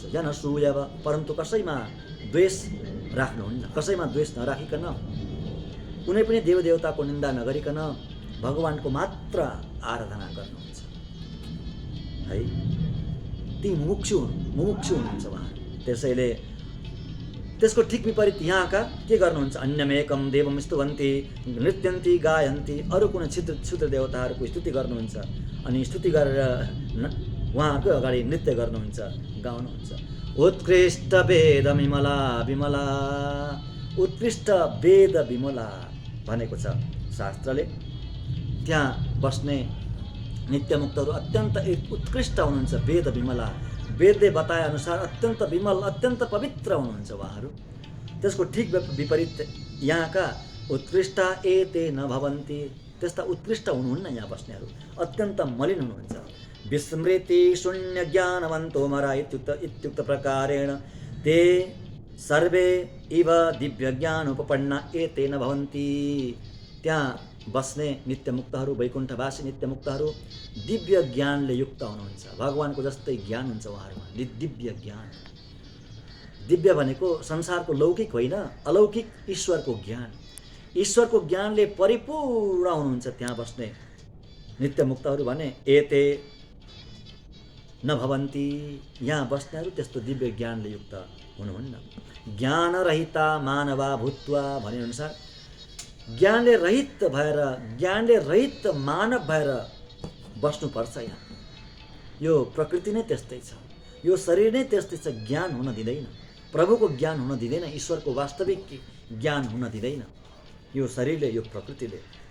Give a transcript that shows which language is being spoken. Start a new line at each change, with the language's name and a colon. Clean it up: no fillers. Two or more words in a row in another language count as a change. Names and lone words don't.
Nepali: जनसूयव, परन्तु कसैमा द्वेष राख्नुहुन्न, कसैमा द्वेष नराखिकन, कुनै पनि देवदेवताको निन्दा नगरिकन भगवानको मात्र आराधना गर्नुहुन्छ है। ती मुमुक्षु हुनुहुन्छ उहाँ। त्यसैले त्यसको ठिक विपरीत यहाँका के गर्नुहुन्छ,
Sanskrit: अन्यमेकम देवम स्तुवन्ति नृत्यन्ति गायन्ति,
Nepali: अरू कुनै क्षुद्र देवताहरूको स्तुति गर्नुहुन्छ अनि स्तुति गरेर उहाँहरूको अगाडि नृत्य गर्नुहुन्छ, गाउनुहुन्छ।
Sanskrit: उत्कृष्ट वेद विमला विमला, उत्कृष्ट वेद विमला
Nepali: भनेको छ शास्त्रले। त्यहाँ बस्ने नित्यमुक्तहरू अत्यन्त उत्कृष्ट हुनुहुन्छ,
Sanskrit: वेद विमला,
Nepali: वेदले बताए अनुसार अत्यन्त विमल, अत्यन्त पवित्र हुनुहुन्छ उहाँहरू। त्यसको ठिक विपरीत यहाँका
Sanskrit: उत्कृष्ट एते न भवन्ति,
Nepali: त्यस्ता उत्कृष्ट हुनुहुन्न यहाँ बस्नेहरू, अत्यन्त मलिन हुनुहुन्छ।
Sanskrit: विस्मृति शून्य ज्ञानवन्तो मरा इत्युक्त प्रकारेण ते सर्वे इव दिव्य ज्ञान उपपन्ना एते न भवन्ति।
Nepali: त्यहाँ बस्ने नित्यमुक्तहरू, वैकुण्ठवासी नित्यमुक्तहरू दिव्य ज्ञानले युक्त हुनुहुन्छ, भगवानको जस्तै ज्ञान हुन्छ उहाँहरूमा, दिव्य ज्ञान। दिव्य भनेको संसारको लौकिक होइन, अलौकिक ईश्वरको ज्ञान, ईश्वरको ज्ञानले परिपूर्ण हुनुहुन्छ त्यहाँ बस्ने नित्यमुक्तहरू भने।
Sanskrit: एते न भवन्ति,
Nepali: यहाँ बस्नेहरू त्यस्तो दिव्य ज्ञानले युक्त हुनुहुन्न।
Sanskrit: ज्ञानरहिता मानवा भूत्वा
Nepali: भनेअनुसार ज्ञानले रहित भएर, ज्ञानले रहित मानव भएर बस्नुपर्छ यहाँ। यो प्रकृति नै त्यस्तै छ, यो शरीर नै त्यस्तै छ, ज्ञान हुन दिँदैन, प्रभुको ज्ञान हुन दिँदैन, ईश्वरको वास्तविक ज्ञान हुन दिँदैन यो शरीरले, यो प्रकृतिले।